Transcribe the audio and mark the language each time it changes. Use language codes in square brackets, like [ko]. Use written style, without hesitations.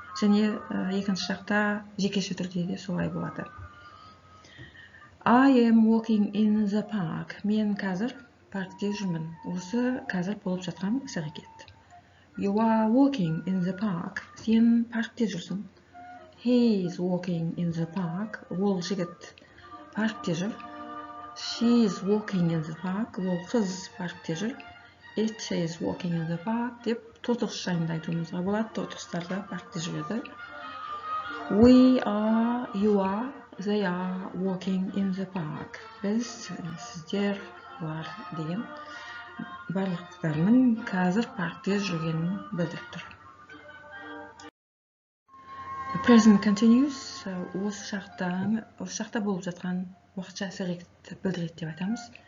[kk] Және екінші жақта жекеше түрде де солай болады. [en] I am walking in the park. [kk] Мен қазір паркте жүрмін. Осы қазір болып жатқан іс-әрекет. [en] You are walking in the park. [kk] Сен паркте жүрсің. [en] He is walking in the park. [kk] Ол жігіт паркте жүр. [en] She is walking in the park. [kk] Ол қыз паркте жүр. [en] It is walking in the park [kk] деп тотықш жайында айтуымызға болады. Тотықстарда паркте жүреді. [en] We are, you are, they are walking in the park. [kk] Біз, сіздер, олар деген барлықтарының қазір паркте жүргенін білдіріп тұр. Present continuous осы шақта болып жатқан уақытша іс-әрекетті білдіреді деп айтамыз.